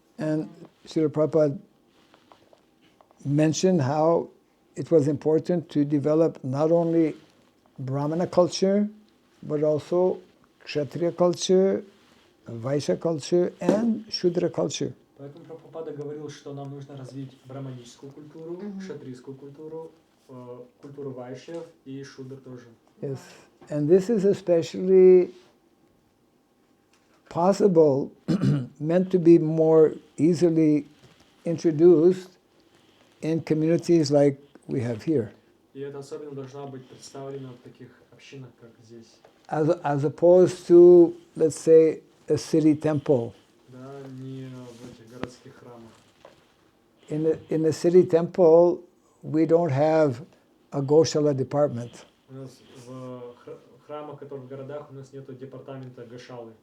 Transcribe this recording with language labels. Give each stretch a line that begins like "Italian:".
English: And Srila Prabhupada mentioned how it was important to develop not only Brahmana culture, but also Kshatriya culture, Vaishya culture, and Shudra culture.
Russian: Поэтому Прабхупада говорил, что нам нужно развить браманическую культуру, кшатрийскую культуру, культуру вайшьев и шудр тоже.
English: Yes, and this is especially possible, meant to be more easily introduced in communities like we have here.
Russian: И это особенно должно быть представлено в таких общинах, как здесь.
English: As opposed to, let's say, a city temple.
Russian: Да, не в этих городских храмах.
English: In the city temple, we don't have a Goshala department.
Russian: У нас в храмах, которые в городах, у нас нету департамента гошалы.